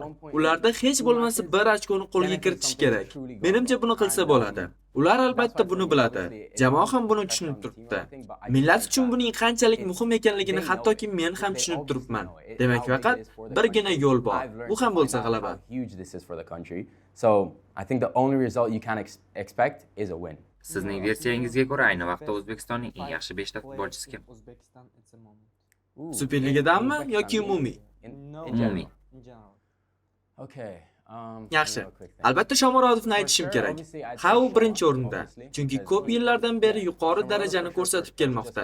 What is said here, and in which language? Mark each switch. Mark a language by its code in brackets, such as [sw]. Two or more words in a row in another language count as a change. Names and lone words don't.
[uz] Ularda hech bo'lmasa 1 ochkoni qo'lga kiritish kerak. Menimcha buni qilsa bo'ladi. Ular albatta buni biladi. Jamoa ham buni tushunib turibdi. Millat uchun buning qanchalik muhim ekanligini hattoki men ham tushunib turibman. Demak, faqat birgina yo'l bor. Bu ham bo'lsa g'alaba. [en] So, I think the only result you can expect is a win. [uz] Sizning versiyangizga ko'ra ayni vaqtda O'zbekistonning eng yaxshi 5 ta futbolchisi kim? Superligadanmi yoki umumiy? Umumiy. Okay. Yaxshi. Albatta Shomurodovni aytishim kerak. Ha, u birinchi o'rinda. Chunki ko'p yillardan beri yuqori darajani ko'rsatib kelmoqda.